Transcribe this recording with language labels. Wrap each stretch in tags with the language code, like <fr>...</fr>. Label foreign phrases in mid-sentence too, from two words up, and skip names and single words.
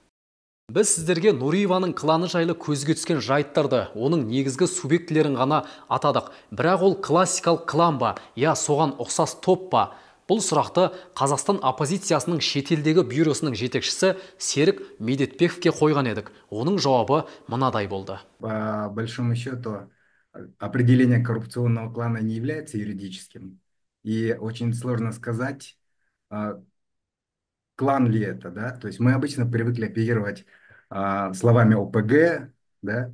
<kk>Біз сіздерге Нұриеваның кланы жайлы көзге түскен жайттарды, оның негізгі субъектілерін ғана атадық. Бірақ ол классикалық клан ба, соған ұқсас топ па? Бұл сұрақты Қазақстан оппозициясының шетелдегі бюросының жетекшісі Серік Медетбековке қойған едік. Оның жауабы мынадай болды.</kk> <ru>По большому счету, определение коррупционного клана не является юридическим. И очень сложно сказать, клан ли это, да? То есть мы обычно привыкли оперировать словами ОПГ, да?</ru>